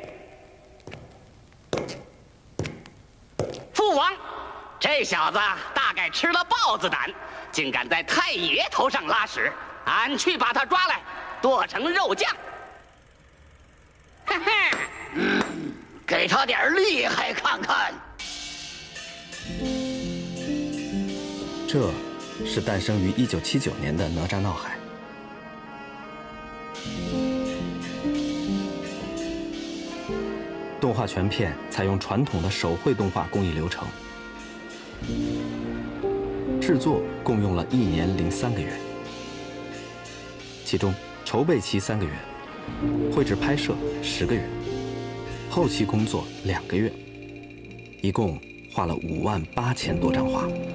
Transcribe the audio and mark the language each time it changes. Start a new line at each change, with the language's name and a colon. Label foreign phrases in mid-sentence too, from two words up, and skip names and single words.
Chinese: 父王，这小子大概吃了豹子胆，竟敢在太爷头上拉屎。俺去把他抓来，剁成肉酱。给他点厲害看看。这是诞生于1979年的《哪吒鬧海》。动畫全片採用傳統的手繪動畫工藝流程，製作共用了1年03個月，其中籌備期3個月，繪製拍攝10個月，後期工作2個月，一共畫了58000多張畫。